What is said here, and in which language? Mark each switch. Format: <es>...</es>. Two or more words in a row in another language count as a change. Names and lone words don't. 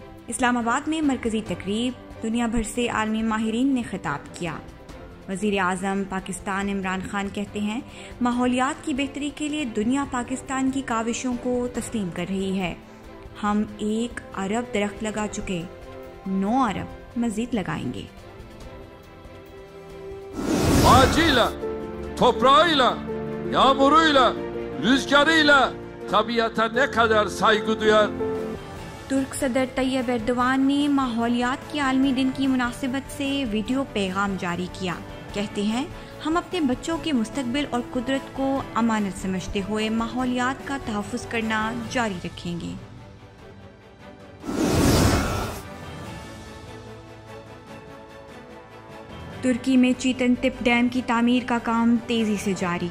<ur>اسلام آباد میں مرکزی تقریب دنیا بھر سے عالمی ماہرین نے خطاب کیا. وزیر اعظم پاکستان عمران خان کہتے ہیں، ماحولیات کی بہتری کے لیے دنیا پاکستان کی کاوشوں کو تسلیم کر رہی ہے. ہم 1 ارب درخت لگا چکے، 9 ارب مزید لگائیں گے.</ur> <tr>Ağacıyla, toprağıyla, yağmuruyla, rüzgarıyla tabiata ne kadar saygı duyar.</tr> <ur>ترک صدر طیب اردوان نے ماحولیات کے عالمی دن کی مناسبت سے ویڈیو پیغام جاری کیا. کہتے ہیں، ہم اپنے بچوں کے مستقبل اور قدرت کو امانت سمجھتے ہوئے ماحولیات کا تحفظ کرنا جاری رکھیں گے. ترکی میں چیتن تپ ڈیم کی تعمیر کا کام تیزی سے جاری.</ur>